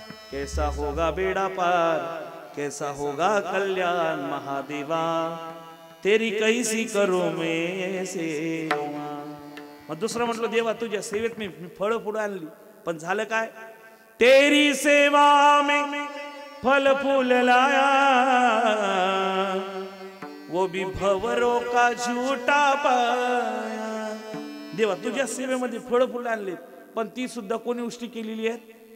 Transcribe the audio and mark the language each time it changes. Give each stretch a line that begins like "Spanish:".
Hindi: कैसा होगा बेड़ा पार, कैसा होगा कल्याण, महादेवा तेरी कैसी करू मैं सेवा.
Marathi: मग दुसरं म्हटलं, देवा तुझ्या सेवेत मी फळ फुलं आणली, पण झालं काय?
Hindi: तेरी सेवा में फल फूल लाया, वो भी भंवरों का झूठा पाया.
Marathi: देवा तुझ्या सेवेमध्ये फळ फुलं आणली, पण ती सुद्धा कोणी उष्टी केलेली आहे?